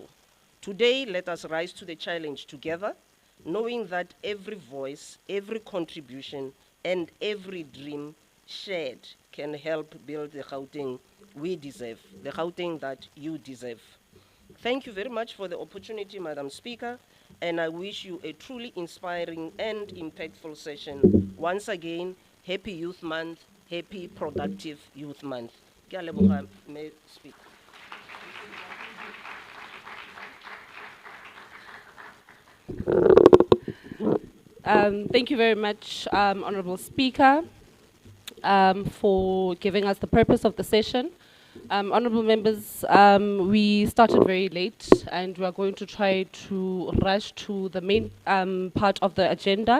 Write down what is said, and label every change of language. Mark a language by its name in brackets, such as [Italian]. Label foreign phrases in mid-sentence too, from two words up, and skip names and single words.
[English] Today, let us rise to the challenge together, knowing that every voice, every contribution, and every dream shared can help build the Gauteng we deserve, the Gauteng that you deserve. Thank you very much for the opportunity, Madam Speaker, and I wish you a truly inspiring and impactful session. Once again, happy Youth Month, happy productive Youth Month. [Northern Sotho] Ke a leboga, [English] may speak. Thank you very much, Honorable Speaker, for giving us the purpose of the session. Honorable members, we started very late and we are going to try to rush to the main part of the agenda.